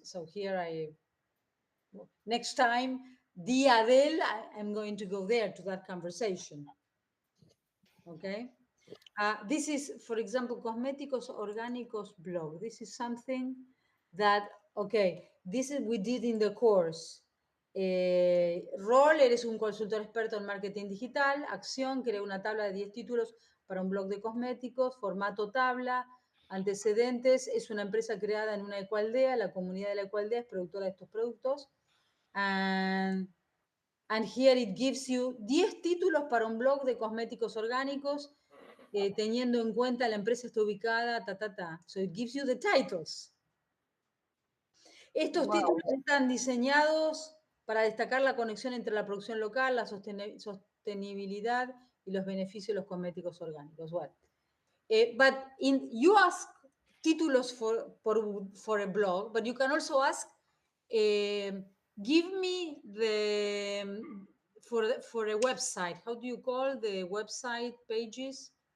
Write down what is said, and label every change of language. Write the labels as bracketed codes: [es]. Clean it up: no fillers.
[en] So here next time, Día del, I'm going to go there to that conversation. Okay. This is, for example, Cosméticos Orgánicos blog. This is something that, okay, this is we did in the course. [es] Rol, eres un consultor experto en marketing digital. Acción, crea una tabla de 10 títulos para un blog de cosméticos. Formato tabla. Antecedentes, es una empresa creada en una ecoaldea. La comunidad de la ecoaldea es productora de estos productos. [en] And here it gives you 10 [es] títulos para un blog de cosméticos orgánicos, teniendo en cuenta la empresa está ubicada, [en] So it gives you the titles. [es] Estos [en] Wow. [es] títulos están diseñados para destacar la conexión entre la producción local, la sostenibilidad y los beneficios de los cosméticos orgánicos. [en] Well, but you ask títulos for a blog, but you can also ask, give me the for a website. How do you call the website pages?